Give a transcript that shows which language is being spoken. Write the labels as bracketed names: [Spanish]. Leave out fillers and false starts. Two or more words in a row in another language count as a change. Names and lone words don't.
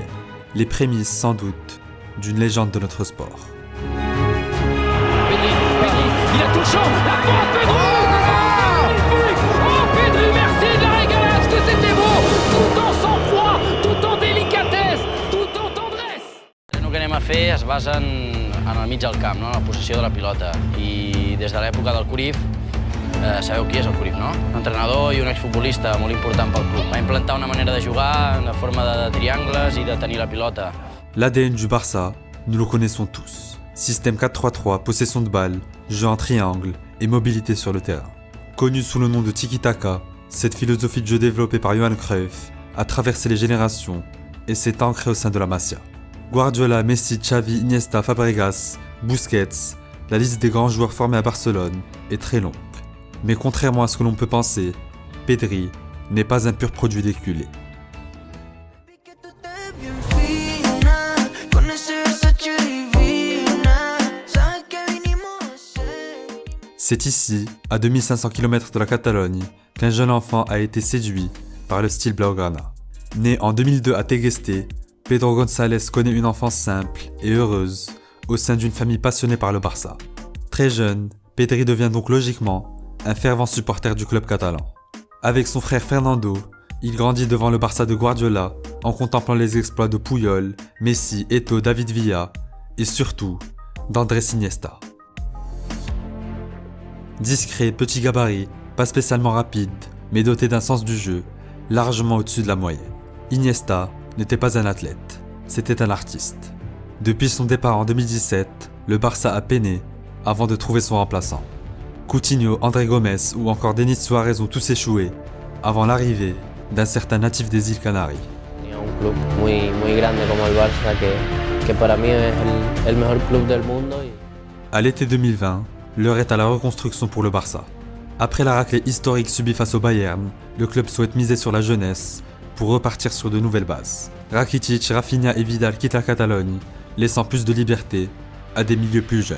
[French] Les prémices, sans doute, d'une légende de notre sport. Il a tout le champ, la porte, Pedri! Magnifique! Oh Pedri, merci de la régalade, que c'était beau! Tout en sang-froid, tout en délicatesse, tout en tendresse! [Catalan] El que anem a fer es basa en el mig del camp, no? En la possessió de la pilota. I des de l'època del Cruyff, sabeu qui és el Cruyff, no? Un entrenador i un exfutbolista molt important pel club. Va implantar una manera de jugar en forma de triangles i de tenir la pilota. [French] L'ADN du Barça, nous le connaissons tous. Système 4-3-3, possession de balle, jeu en triangle et mobilité sur le terrain. Connu sous le nom de Tiki-Taka, cette philosophie de jeu développée par Johan Cruyff a traversé les générations et s'est ancrée au sein de la Masia. Guardiola, Messi, Xavi, Iniesta, Fabregas, Busquets, la liste des grands joueurs formés à Barcelone est très longue. Mais contrairement à ce que l'on peut penser, Pedri n'est pas un pur produit d'éculé. C'est ici, à 2500 km de la Catalogne, qu'un jeune enfant a été séduit par le style Blaugrana. Né en 2002 à Tegueste, Pedro González connaît une enfance simple et heureuse au sein d'une famille passionnée par le Barça. Très jeune, Pedri devient donc logiquement un fervent supporter du club catalan. Avec son frère Fernando, il grandit devant le Barça de Guardiola en contemplant les exploits de Puyol, Messi, Eto'o, David Villa et surtout d'Andrés Iniesta. Discret, petit gabarit, pas spécialement rapide, mais doté d'un sens du jeu, largement au-dessus de la moyenne. Iniesta n'était pas un athlète, c'était un artiste. Depuis son départ en 2017, le Barça a peiné avant de trouver son remplaçant. Coutinho, André Gomes ou encore Denis Suarez ont tous échoué avant l'arrivée d'un certain natif des îles Canaries. Il y a un [Spanish] club muy grande como el Barça que para mí es el mejor club del mundo. [French] À l'été 2020, l'heure est à la reconstruction pour le Barça. Après la raclée historique subie face au Bayern, le club souhaite miser sur la jeunesse pour repartir sur de nouvelles bases. Rakitic, Rafinha et Vidal quittent la Catalogne, laissant plus de liberté à des milieux plus jeunes.